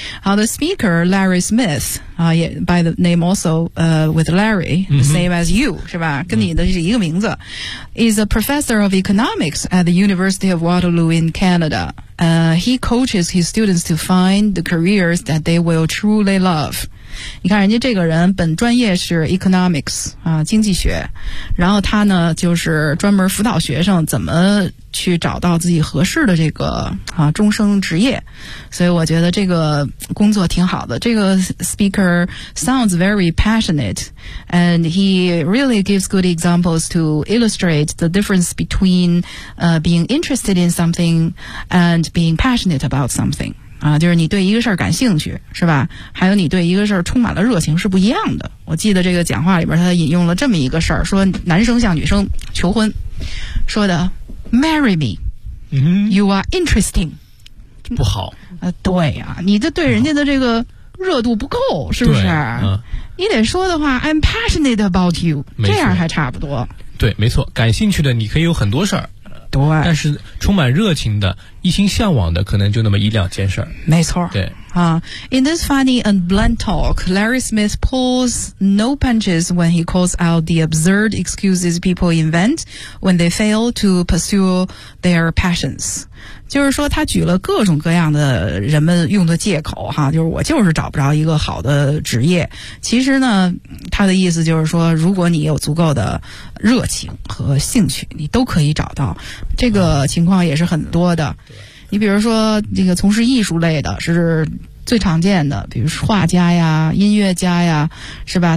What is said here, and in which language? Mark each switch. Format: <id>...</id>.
<en>好，the speaker Larry Smith 啊，也 by the name also with Larry same as you</en> <zh>是吧？跟你的是一个名字、</zh> <en>is a professor of economics at the University of Waterloo in Canada。 He coaches his students to find the careers that they will truly love.</en> <zh>你看人家这个人本专业是 economics, 啊，经济学。然后他呢就是专门辅导学生怎么去找到自己合适的这个啊终生职业。所以我觉得这个工作挺好的。这个</zh> <en>speaker sounds very passionate, and he really gives good examples to illustrate the difference between, being interested in something and being passionate about something.</en> <zh>啊，就是你对一个事儿感兴趣是吧，还有你对一个事儿充满了热情是不一样的。我记得这个讲话里边他引用了这么一个事儿，说男生向女生求婚说的</zh> <en>marry me, you are interesting.</en> <zh>不好，对呀、你这对人家的这个热度不够，是不是？你得说的话 ，</zh> <en>I'm passionate about you，</en> <zh>这样还差不多。对，没错，感兴趣的你可以有很多事儿，对。但是充满热情的、一心向往的，可能就那么一两件事儿。没错，对。</zh> <en>In this funny and blunt talk, Larry Smith pulls no punches when he calls out the absurd excuses people invent when they fail to pursue their passions.</en> <zh>就是说他举了各种各样的人们用的借口哈，就是我就是找不着一个好的职业。其实呢他的意思就是说，如果你有足够的热情和兴趣，你都可以找到。这个情况也是很多的，你比如说这个从事艺术类的是最常见的，比如说画家呀、音乐家呀，是吧？</zh>